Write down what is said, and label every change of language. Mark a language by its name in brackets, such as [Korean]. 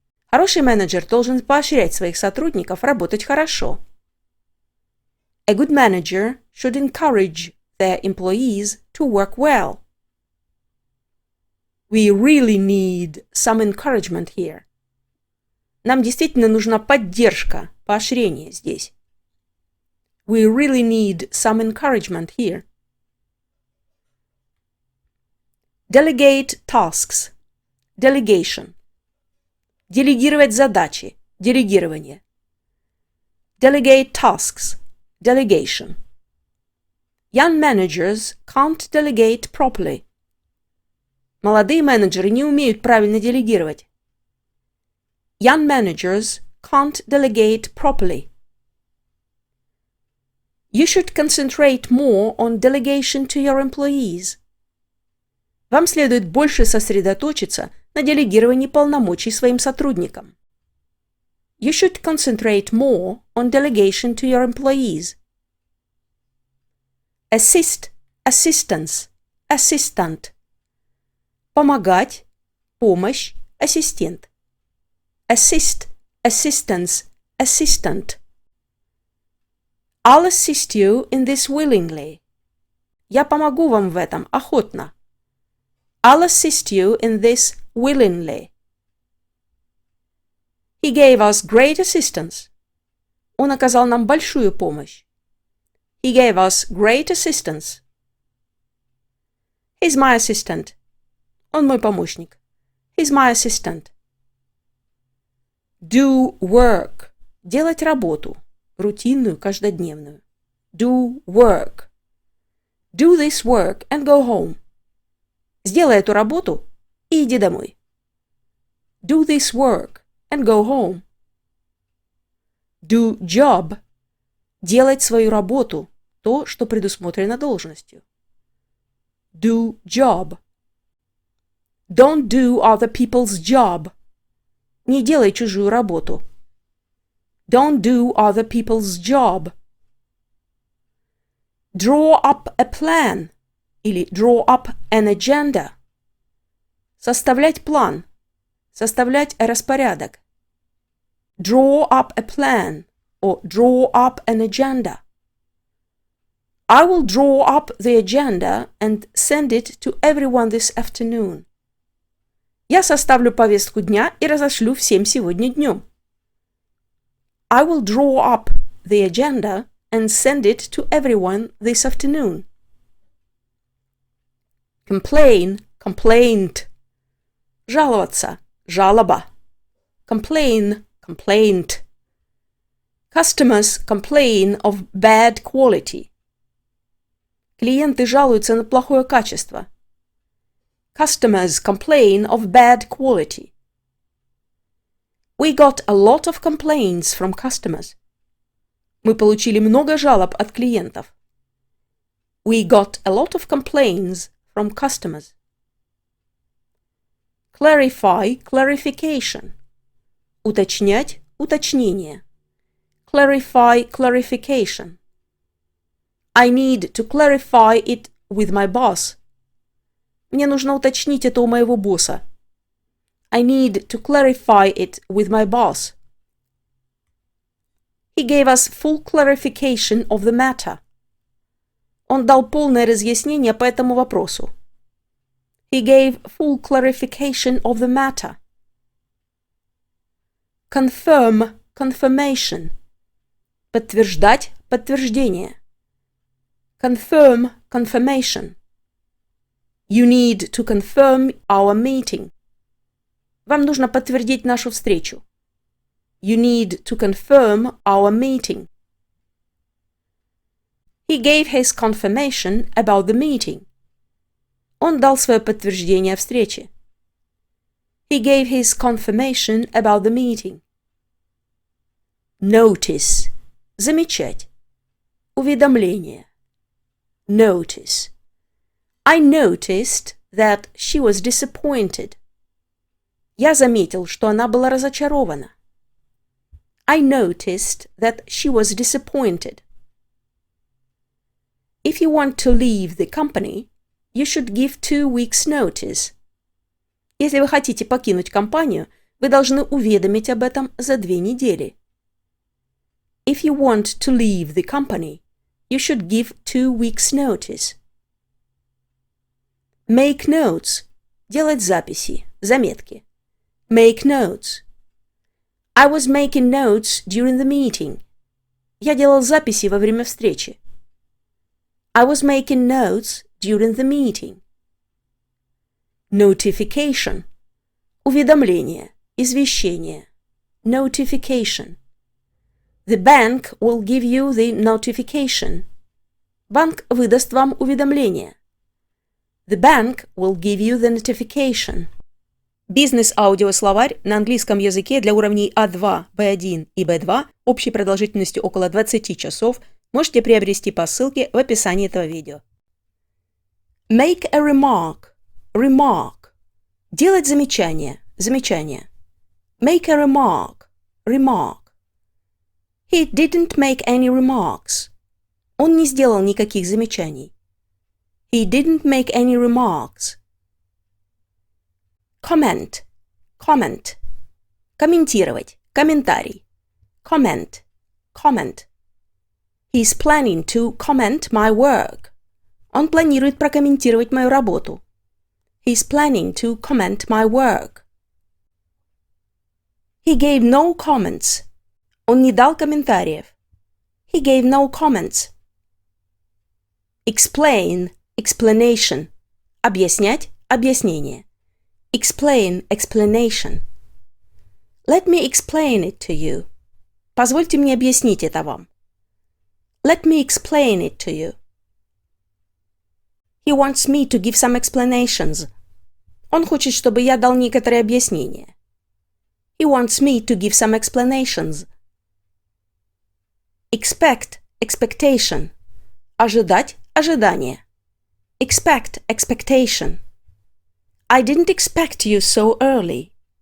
[Russian] Хороший менеджер должен поощрять своих сотрудников работать хорошо. [English] A good manager should encourage their employees to work well. We really need some encouragement here. [Russian] Нам действительно нужна поддержка, поощрение здесь. [English] We really need some encouragement here. Delegate tasks. Delegation. [Russian] Делегировать задачи. Делегирование. [English] Delegate tasks. Delegation. Young managers can't delegate properly. [Russian] Молодые менеджеры не умеют правильно делегировать. [English] Young managers can't delegate properly. You should concentrate more on delegation to your employees. [Russian] Вам следует больше сосредоточиться на делегировании полномочий своим сотрудникам. [English] You should concentrate more on delegation to your employees. Assist, assistance, assistant. [Russian] Помогать, помощь, ассистент. [English] Assist, assistance, assistant. I'll assist you in this willingly. [Russian] Я помогу вам в этом охотно. [English] I'll assist you in this willingly. He gave us great assistance. [Russian] Он оказал нам большую помощь. [English] He gave us great assistance. He's my assistant. [Russian] Он мой помощник. [English] He's my assistant. Do work. [Russian] Делать работу. Рутинную, каждодневную. [English] Do work. Do this work and go home. [Russian] Сделай эту работу и иди домой. [English] Do this work and go home. Do job. [Russian] Делать свою работу, то, что предусмотрено должностью. [English] Do job. Don't do other people's job. [Russian] Не делай чужую работу. [English] Don't do other people's job. Draw up a plan. [Russian] Или [English] draw up an agenda. [Russian] Составлять план. Составлять распорядок. [English] Draw up a plan. Or draw up an agenda. I will draw up the agenda and send it to everyone this afternoon. [Russian] Я составлю повестку дня и разошлю всем сегодня днем. [English] I will draw up the agenda and send it to everyone this afternoon. Complain, complaint. [Russian] Жаловаться, жалоба. [English] Complain, complaint. Customers complain of bad quality. [Russian] Клиенты жалуются на плохое качество. [English] Customers complain of bad quality. We got a lot of complaints from customers. [Russian] Мы получили много жалоб от клиентов. [English] We got a lot of complaints from customers. Clarify, clarification. [Russian] Уточнять, уточнение. [English] Clarify, clarification. I need to clarify it with my boss. [Russian] Мне нужно уточнить это у моего босса. [English] I need to clarify it with my boss. He gave us full clarification of the matter. [Russian] Он дал полное разъяснение по этому вопросу. [English] He gave full clarification of the matter. Confirm, confirmation. [Russian] Подтверждать, подтверждение. [English] Confirm, confirmation. You need to confirm our meeting. [Russian] Вам нужно подтвердить нашу встречу. [English] You need to confirm our meeting. He gave his confirmation about the meeting. [Russian] Он дал свое подтверждение встрече. [English] He gave his confirmation about the meeting. Notice. [Russian] Замечать. Уведомление. [English] Notice. I noticed that she was disappointed. [Russian] Я заметил, что она была разочарована. [English] I noticed that she was disappointed. If you want to leave the company, you should give 2 weeks' notice. [Russian] Если вы хотите покинуть компанию, вы должны уведомить об этом за 2 недели. [English] If you want to leave the company, you should give 2 weeks' notice. Make notes. [Russian] Делать записи, заметки. [English] Make notes. I was making notes during the meeting. [Russian] Я делал записи во время встречи. [English] I was making notes during the meeting. Notification. [Russian] Уведомление, извещение. [English] Notification. The bank will give you the notification. [Russian] Банк выдаст вам уведомление. [English] The bank will give you the notification. [Russian] Бизнес-аудиословарь на английском языке для уровней А2, Б1 и Б2 общей продолжительностью около 20 часов можете приобрести по ссылке в описании этого видео. [English] Make a remark. Remark. [Russian] Делать замечание. Замечание. [English] Make a remark. Remark. He didn't make any remarks. [Russian] Он не сделал никаких замечаний. [English] He didn't make any remarks. Comment. Comment. [Russian] Комментировать. Комментарий. [English] Comment. Comment. He's planning to comment my work. [Russian] Он планирует прокомментировать мою работу. [English] He's planning to comment my work. He gave no comments. [Russian] Он не дал комментариев. [English] He gave no comments. Explain. Explanation. [Russian] Объяснять. Объяснение. [English] Explain. Explanation. Let me explain it to you. [Russian] Позвольте мне объяснить это вам. [English] Let me explain it to you. He wants me to give some explanations. [Russian] Он хочет, чтобы я дал некоторые объяснения. [English] He wants me to give some explanations. Expect. Expectation. [Russian] Ожидать. Ожидание. [English] Expect. Expectation. I didn't expect you so early.